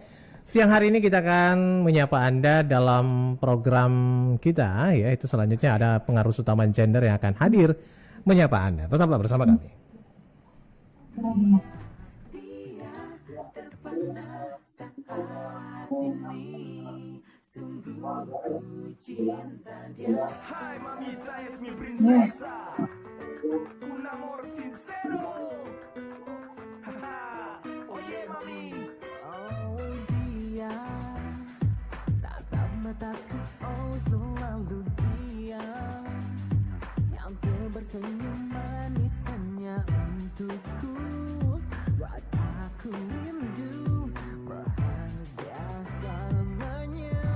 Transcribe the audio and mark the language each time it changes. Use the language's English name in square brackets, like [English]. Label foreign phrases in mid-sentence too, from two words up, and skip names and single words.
[Indonesian] Siang hari ini kita akan menyapa Anda dalam program kita, yaitu selanjutnya ada pengarus utama gender yang akan hadir menyapa Anda. Tetaplah bersama kami. Dia terpana saat ini. Sungguh ku cinta dia. [Spanish] Hai mamita es mi princesa, un amor sincero. Oye mami. [Indonesian] Oh dia tatap mataku, oh selalu dia yang tersenyum manisannya untukku, buat aku rindu bahagia selamanya.